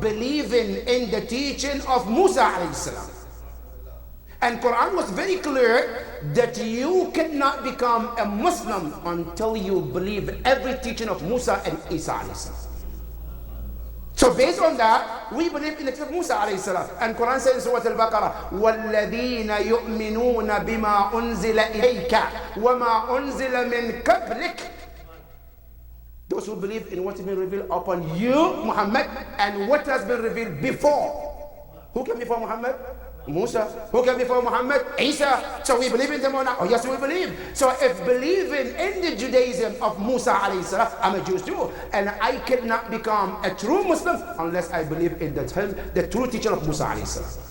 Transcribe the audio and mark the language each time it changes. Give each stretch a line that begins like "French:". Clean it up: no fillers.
English: Believing in the teaching of Musa alayhi salam. And Quran was very clear that you cannot become a Muslim until you believe every teaching of Musa and Isa alayhi salam. So based on that, we believe in the teaching of Musa alayhi salam. And Quran says in Surah Al-Baqarah,
Arabic: وَالَّذِينَ يُؤْمِنُونَ بِمَا أُنزِلَ إِلَيْكَ وَمَا أُنزِلَ مِنْ قَبْلِكَ.
English: Those who believe in what has been revealed upon you, Muhammad, and what has been revealed before. Who came before Muhammad? Musa. Who came before Muhammad? Isa. So we believe in them or not? Oh yes, we believe. So if believing in the Judaism of Musa alayhi salam, I'm a Jew too, and I cannot become a true Muslim unless I believe in the true teaching of Musa alayhi salam.